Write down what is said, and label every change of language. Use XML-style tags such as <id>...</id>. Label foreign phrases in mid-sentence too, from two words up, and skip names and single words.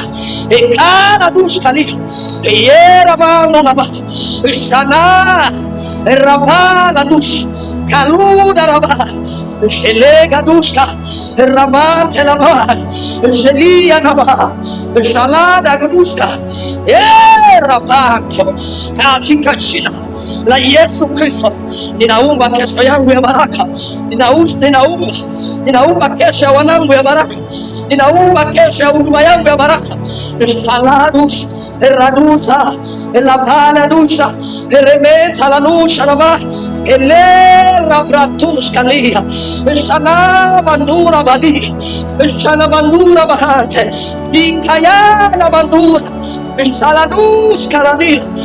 <sw>ekara duskali yera bana la shana rabala dus kaluna rabala shelega duska rabate la mahal shelia na mahal shalada duska rabato katika jina jina la Yesu Kristo, ninaumba kesho yangu ya baraka. Ninaumba kesho ya wanangu ya baraka. Ninaumba kesho ya huduma yangu ya baraka. Shaladus eradusa elapaladusa eremeta lanusha lava elera bratus kalia shana bandura badi shana bandura bahante ikaya na bandura shaladus kaladi</sw>